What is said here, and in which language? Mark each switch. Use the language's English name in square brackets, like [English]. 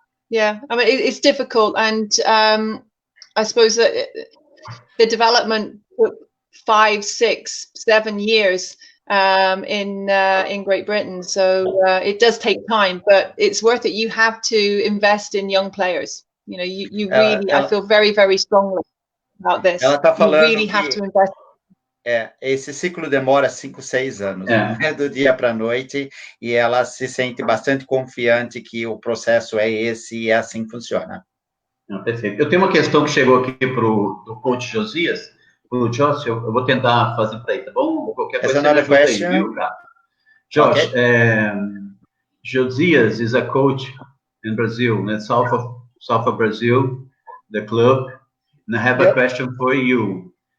[English] Yeah, I mean it's difficult, and I suppose that the development took 5, 6, 7 years in Great Britain, so it does take time, but it's worth it. You have to invest in young players. You know, you really. I feel very, very strongly about this. [Portuguese] Ela tá falando [English] you really have to invest. [Portuguese] Esse ciclo demora 5, 6 anos, não é do dia para a noite, e ela se sente bastante confiante que o processo é esse e é assim que funciona. Perfeito. Eu tenho uma questão que chegou aqui do coach Josias, pro Josh, eu vou tentar fazer para ele, tá bom? Qualquer coisa você me ajuda aí, viu, cara? [English] Josh, okay. Josias is a coach in Brazil, south of Brazil, the club, and I have a question for you.